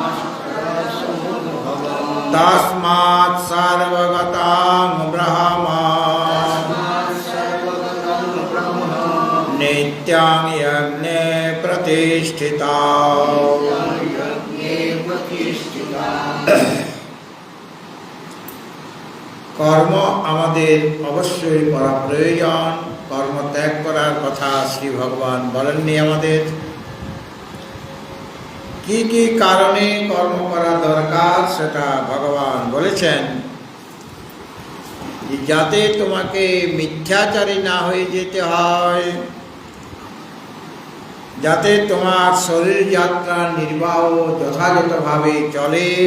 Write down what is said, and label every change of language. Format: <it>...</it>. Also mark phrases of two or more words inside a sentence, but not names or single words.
<sa>तस्मात् सर्वगतं ब्रह्म नित्यं यज्ञे प्रतिष्ठिता।</sa> <bn>কর্ম আমাদের অবশ্যই করা প্রয়োজন। কর্ম ত্যাগ করার কথা শ্রী ভগবান বলেননি আমাদের কি কি কারণে কর্ম করা দরকার সেটা ভগবান বলেছেন। যাতে তোমাকে মিথ্যাচারী না হয়ে যেতে হয়, যাতে তোমার শরীর যাত্রা নির্বাহ যথাযথভাবে চলে</bn>